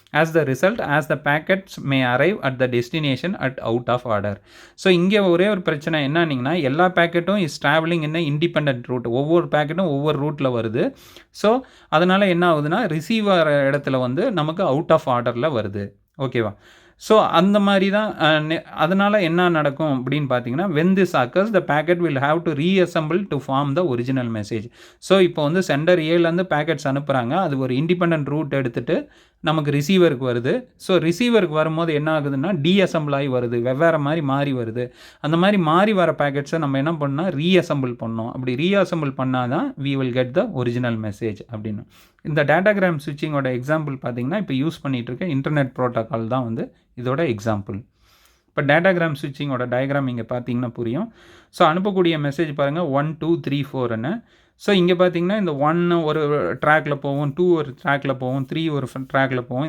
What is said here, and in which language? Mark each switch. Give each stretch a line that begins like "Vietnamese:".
English: As the result as the packets may arrive at the destination at out of order.
Tamil: So இங்கே ஒரே ஒரு பிரச்சனை என்னன்னிங்கன்னா எல்லா பேக்கெட்டும்
English: Is travelling in independent route.
Tamil: ஒவ்வொரு பேக்கெட்டும் ஒவ்வொரு ரூட்டில் வருது. ஸோ அதனால் என்ன ஆகுதுன்னா ரிசீவர் இடத்துல வந்து நமக்கு அவுட் ஆஃப் ஆர்டரில் வருது. ஓகேவா? ஸோ அந்த மாதிரி தான் அதனால் என்ன நடக்கும் அப்படின்னு பார்த்தீங்கன்னா
English: when this occurs the packet will have to reassemble to form the original message.
Tamil: So இப்போ வந்து சென்டர் ஏலேருந்து பேக்கெட்ஸ் அனுப்புகிறாங்க. அது ஒரு இண்டிபெண்ட் ரூட் எடுத்துகிட்டு நமக்கு ரிசீவருக்கு வருது. ஸோ ரிசீவருக்கு வரும்போது என்ன ஆகுதுன்னா டீஅசம்பிள் ஆகி வருது, வெவ்வேறு மாதிரி மாறி வருது. அந்த மாதிரி மாறி வர பேக்கெட்ஸை நம்ம என்ன பண்ணால் ரீஅசம்பிள் பண்ணோம். அப்படி ரீஅசம்பிள் பண்ணால் தான்
English: we will get the original message
Tamil: அப்படின்னு. இந்த டேட்டாகிராம் ஸ்விட்சிங்கோட எக்ஸாம்பிள் பார்த்தீங்கன்னா இப்போ யூஸ் பண்ணிகிட்டு இருக்க இன்டர்நெட் ப்ரோட்டோக்கால் தான் வந்து இதோட எக்ஸாம்பிள். இப்போ டேட்டாகிராம் ஸ்விட்சிங்கோட டயக்ராம் இங்கே பார்த்தீங்கன்னா புரியும். ஸோ அனுப்பக்கூடிய மெசேஜ் பாருங்கள் 1 2 3 4ன்னு. ஸோ இங்கே பார்த்தீங்கன்னா இந்த 1 ஒரு ட்ராக்கில் போகும், 2 ஒரு ட்ராக்கில் போகும், 3 ஒரு ட்ராக்கில் போகும்.